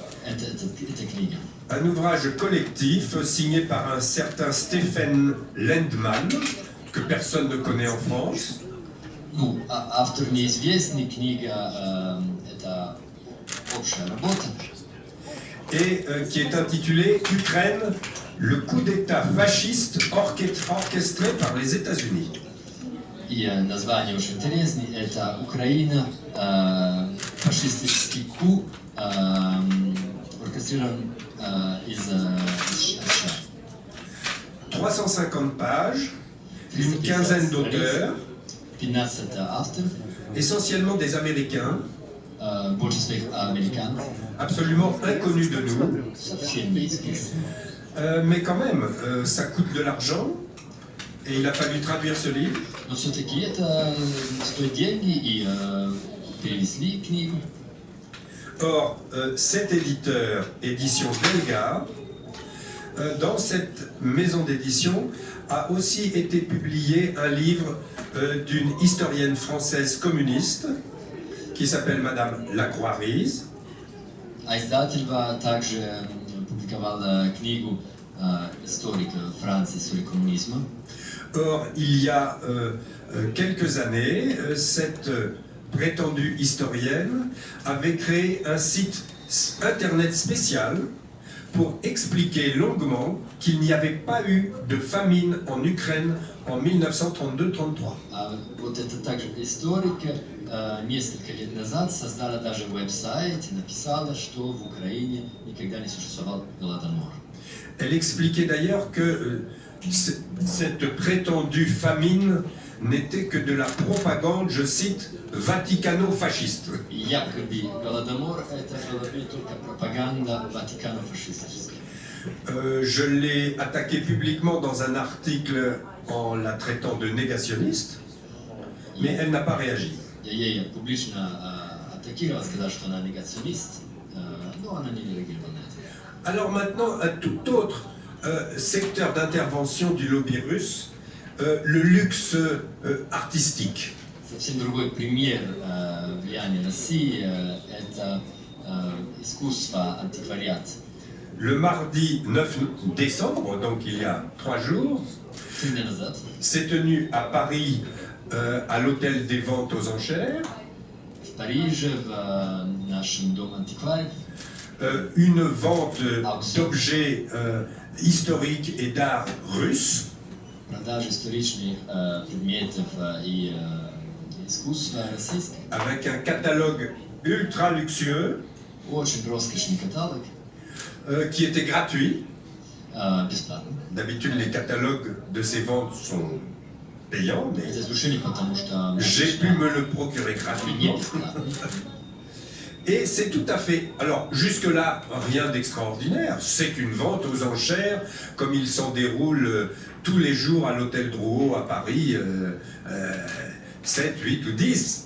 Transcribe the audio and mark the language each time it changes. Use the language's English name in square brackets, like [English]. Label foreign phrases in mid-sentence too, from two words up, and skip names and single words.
[French] Un ouvrage collectif signé par un certain Stephen Lendman, que personne ne connaît en France. [Russian] Ну, автор неизвестный, книга это общая работа. [French] Et qui est intitulé Ukraine, le coup d'État fasciste orchestré par les États-Unis. [Russian] И название очень интересное, это Украина, фашистский coup, оркестрирован из США. [French] 350 pages, une quinzaine d'auteurs, [Russian] 15 авторов, [French] essentiellement des Américains, [Russian] большинство их американцев, [French] absolument inconnus de nous. [Russian] совсем неизвестны. [French] Mais quand même, ça coûte de l'argent, et il a fallu traduire ce livre. [Russian] Но все-таки это стоит деньги, и перевезли книгу. [French] Or, cet éditeur, édition Belga, dans cette maison d'édition, a aussi été publié un livre d'une historienne française communiste qui s'appelle Madame Lacroix-Riz. [Russian] А издательство также публиковало книгу историка Франции, историк коммунизма. [French] Or, il y a quelques années, cette prétendue historienne avait créé un site internet spécial pour expliquer longuement qu'il n'y avait pas eu de famine en Ukraine en 1932-33. [Russian] Вот это также историк несколько лет назад создала даже веб-сайт и написала, что в Украине никогда не существовал голодомор. [French] Elle expliquait d'ailleurs que cette prétendue famine n'était que de la propagande, je cite, vaticano-fasciste. [Russian] Якобы голодомор это была только пропаганда ватикано-фашистическая. [French] Je l'ai attaqué publiquement dans un article en la traitant de négationniste, mais elle n'a pas réagi. [Russian] Я ей публично атакировал, сказал, что она негационист, но она не реагировала на это. [French] Alors maintenant, un tout autre secteur d'intervention du lobby russe, le luxe artistique. [Russian] Совсем другой пример влияния России – это искусство, антиквариат. [French] Le mardi 9 décembre, donc il y a 3 jours, s'est tenu à Paris à l'hôtel des ventes aux enchères [Russian] В Париже, в нашем доме антиквариев, [French] une vente d'objets historiques et d'art russes. [Russian] Продажа историчных предметов и искусства российского. [French] Avec un catalogue ultra luxueux. [Russian] Очень роскошный каталог. [French] Qui était gratuit. [Russian] Бесплатно. [French] D'habitude, les catalogues de ces ventes sont payants, mais j'ai pu me le procurer gratuitement. Et c'est tout à fait... Alors, jusque-là, rien d'extraordinaire. C'est une vente aux enchères, comme il s'en déroule tous les jours à l'hôtel Drouot à Paris, 7, 8 ou 10.